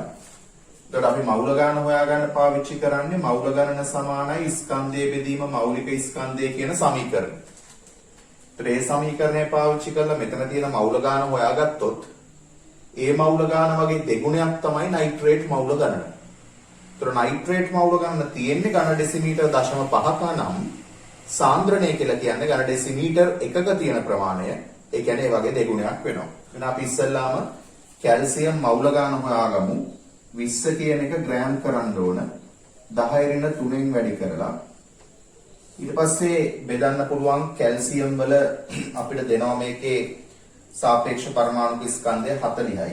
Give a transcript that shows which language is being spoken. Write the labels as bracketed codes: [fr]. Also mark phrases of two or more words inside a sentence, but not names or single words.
[si] එතකොට අපි මවුල ගාන හොයාගන්න පාවිච්චි කරන්නේ මවුල ගණන සමානයි ස්කන්ධයේ බෙදීම මෞලික ස්කන්ධය කියන සමීකරණය. ඒතර මේ සමීකරණය පාවිච්චි කරලා මෙතන තියෙන මවුල ගාන හොයාගත්තොත් ඒ මවුල ගාන වගේ දෙගුණයක් තමයි නයිට්‍රේට් මවුල ගණන. තො නයිට්‍රේට් මවුල ගණන තියෙන්නේ ඝන ඩෙසිමීටර් 0.5ක නම් සාන්ද්‍රණය කියලා කියන්නේ ඝන ඩෙසිමීටර් එකක තියෙන ප්‍රමාණය. ඒ කියන්නේ ඒ වගේ දෙගුණයක් වෙනවා. එහෙනම් අපි ඉස්සෙල්ලාම කැල්සියම් මෞල ගාන හොයාගමු. 20 කියන එක ග්‍රෑම් කරන්න ඕන. 10^3න් වැඩි කරලා ඊට පස්සේ බෙදන්න පුළුවන් කැල්සියම් වල අපිට දෙනවා මේකේ සාපේක්ෂ පරමාණු ස්කන්ධය 40යි.